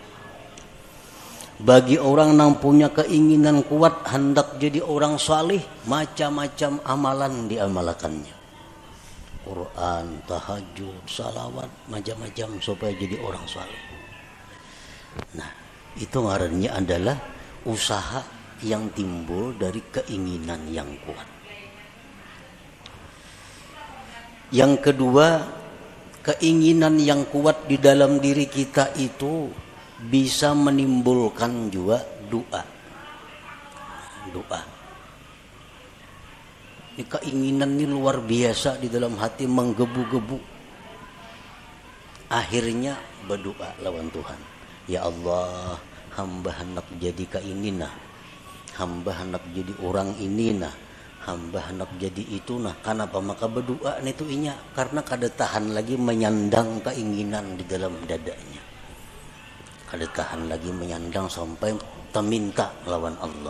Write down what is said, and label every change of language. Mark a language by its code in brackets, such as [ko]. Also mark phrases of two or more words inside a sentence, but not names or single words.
[id] Bagi orang yang punya keinginan kuat hendak jadi orang saleh, macam-macam amalan diamalkannya. Quran, tahajud, salawat, macam-macam supaya jadi orang saleh. Nah, itu ngarannya adalah usaha yang timbul dari keinginan yang kuat. Yang kedua, keinginan yang kuat di dalam diri kita itu bisa menimbulkan juga doa. Ini keinginan ini luar biasa di dalam hati, menggebu-gebu. [bjn] Akhirnya berdoa lawan Tuhan. [ar] يا الله, [bjn] hamba hendak jadi kaini nah. Hamba hendak jadi orang ini nah. Hamba hendak jadi itu nah. Kenapa maka berdoa itu inya? Karena kada tahan lagi menyandang keinginan di dalam dadanya. Kada tahan lagi menyandang sampai meminta lawan Allah.